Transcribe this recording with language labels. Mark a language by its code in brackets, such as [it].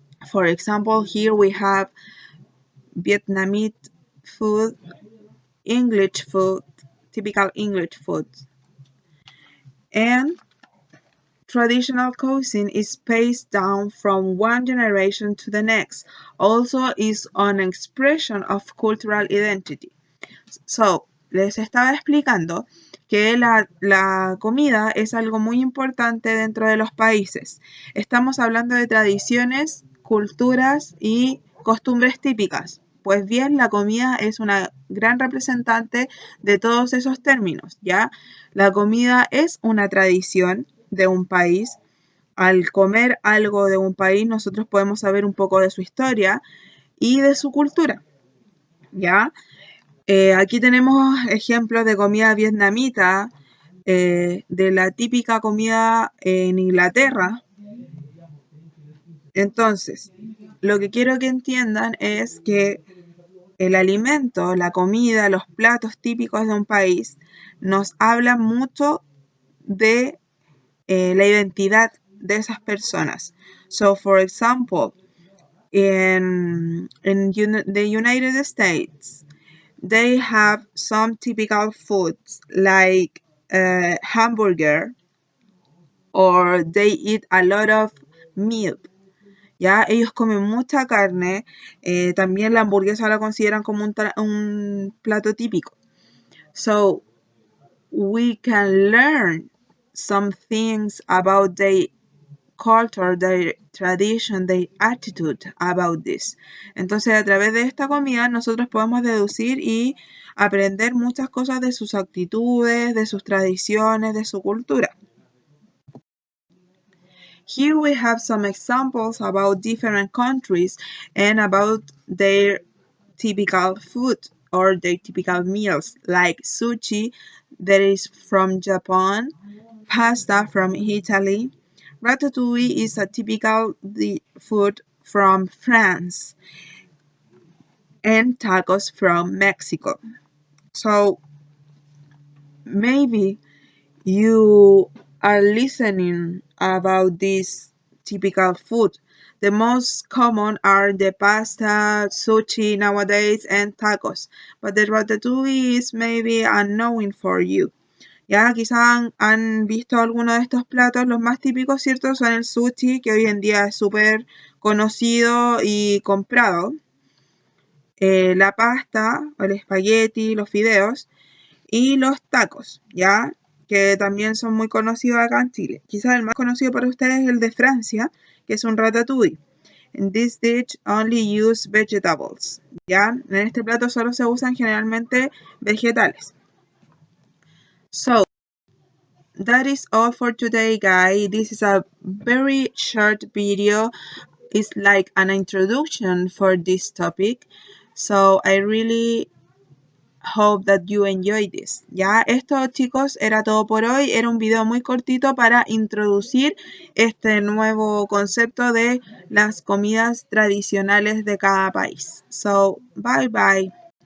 [en] For example, here we have Vietnamese food, English food, typical English food. And traditional cuisine is passed down from one generation to the next. Also is an expression of cultural identity. [es] So, les estaba explicando que la comida es algo muy importante dentro de los países. Estamos hablando de tradiciones, culturas y costumbres típicas. Pues bien, la comida es una gran representante de todos esos términos, ¿ya? La comida es una tradición de un país. Al comer algo de un país, nosotros podemos saber un poco de su historia y de su cultura, ¿ya? Aquí tenemos ejemplos de comida vietnamita, de la típica comida en Inglaterra. Entonces, lo que quiero que entiendan es que el alimento, la comida, los platos típicos de un país nos hablan mucho de la identidad de esas personas. [en] So, for example, in the United States, they have some typical foods like hamburger, or they eat a lot of meat. [es] ¿Ya? Ellos comen mucha carne, también la hamburguesa la consideran como un plato típico. [en] So, we can learn some things about their culture, their tradition, their attitude about this. [es] Entonces, a través de esta comida nosotros podemos deducir y aprender muchas cosas de sus actitudes, de sus tradiciones, de su cultura. [en] Here we have some examples about different countries and about their typical food or their typical meals, like sushi that is from Japan, pasta from Italy. Ratatouille is a typical food from France, and tacos from Mexico. So maybe you are listening about this typical food. The most common are the pasta, sushi nowadays, and tacos, but the ratatouille is maybe unknown for you. [es] Ya quizás han visto algunos de estos platos, los más típicos, ¿cierto? Son el sushi, que hoy en día es súper conocido y comprado, la pasta, el espagueti, los fideos, y los tacos, ¿ya? Que también son muy conocidos acá en Chile. Quizás el más conocido para ustedes es el de Francia, que es un ratatouille. [en] In this dish only use vegetables, ¿ya? [es] En este plato solo se usan generalmente vegetales. [en] So, that is all for today, guys. This is a very short video. It's like an introduction for this topic. So, I really hope that you enjoy this. [es] Ya, esto chicos era todo por hoy. Era un video muy cortito para introducir este nuevo concepto de las comidas tradicionales de cada país. [en] So, bye bye.